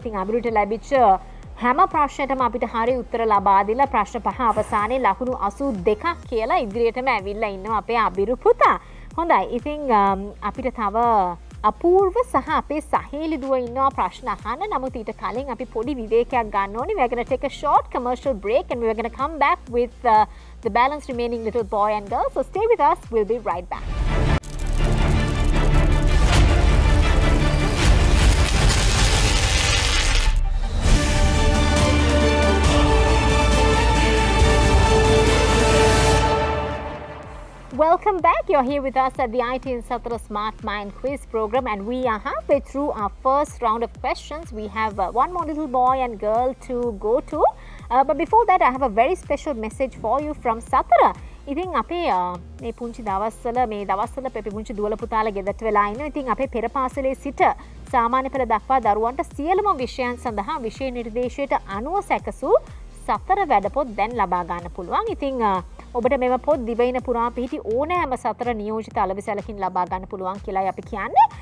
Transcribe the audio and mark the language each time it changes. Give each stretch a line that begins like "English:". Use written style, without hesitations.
Sinhala: ඉතින් අබිරුට ලැබිච්ච හැම ප්‍රශ්නයටම අපිට හරි උත්තර ලබා දීලා ප්‍රශ්න 5 අවසානයේ ලකුණු 82ක් කියලා ඉදිරියටම ඇවිල්ලා ඉන්නවා අපේ අබිරු පුතා. හොඳයි. ඉතින් අපිට තව අපූර්ව සහ අපේ සහේලි දුව ඉන්නවා ප්‍රශ්න අහන්න. නමුත් ඊට කලින් අපි පොඩි විවේකයක් ගන්න ඕනේ.
English: We're going to take a short commercial break and we're going to come back with the balance remaining little boy and girl. So stay with us. We'll be right back. Welcome back. You're here with us at the IT Insatra Smart Mind Quiz program and we are halfway through our first round of questions. We have one more little boy and girl to go to. But before that, I have a very special message for you from Satara.
Sinhala: ඉතින් අපේ මේ පුංචි දවස්වල අපි පුංචි දුවල පුතාලා ගෙදරට වෙලා ඉන්නවා. ඉතින් අපේ පෙර පාසලේ සිට සාමාන්‍ය පෙළ දක්වා දරුවන්ට සියලුම විෂයන් සඳහා විෂය නිර්දේශයට අනුව සැකසූ සතර වැඩපොත් දැන් ලබා ගන්න පුළුවන්. ඉතින් ඔබට මෙම පොත් දිවයින පුරා පිහිටි ඕනෑම සතර නියෝජිත අලෙවිසැලකින් ලබා ගන්න පුළුවන් කියලායි අපි කියන්නේ.